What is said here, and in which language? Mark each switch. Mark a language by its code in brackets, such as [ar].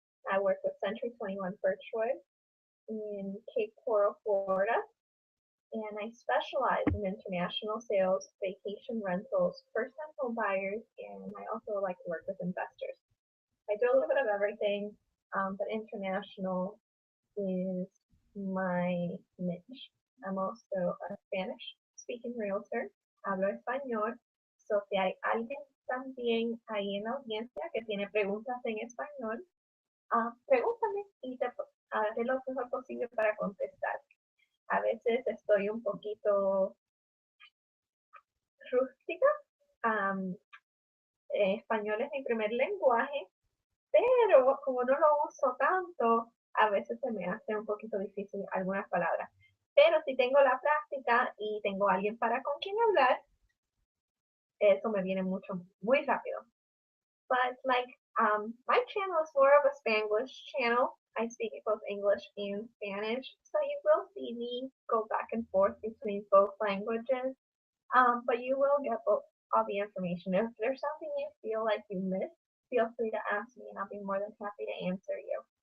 [en] I work with Century 21 Birchwood in Cape Coral, Florida, and I specialize in international sales, vacation rentals, first-time home buyers, and I also like to work with investors. I do a little bit of everything, but international is my niche. I'm also a Spanish-speaking realtor. [es] Hablo español. So si hay alguien también ahí en la audiencia que tiene preguntas en español, pregúntame y haré lo mejor posible para contestar. A veces estoy un poquito rústica. Español es mi primer lenguaje, pero como no lo uso tanto, a veces se me hace un poquito difícil algunas palabras. Pero si tengo la práctica y tengo alguien con quien hablar, eso me viene muy rápido. [en] But my channel is more of a Spanglish channel. I speak both English and Spanish, so you will see me go back and forth between both languages. But you will get all the information. If there's something you feel like you missed, feel free to ask me, and I'll be more than happy to answer you.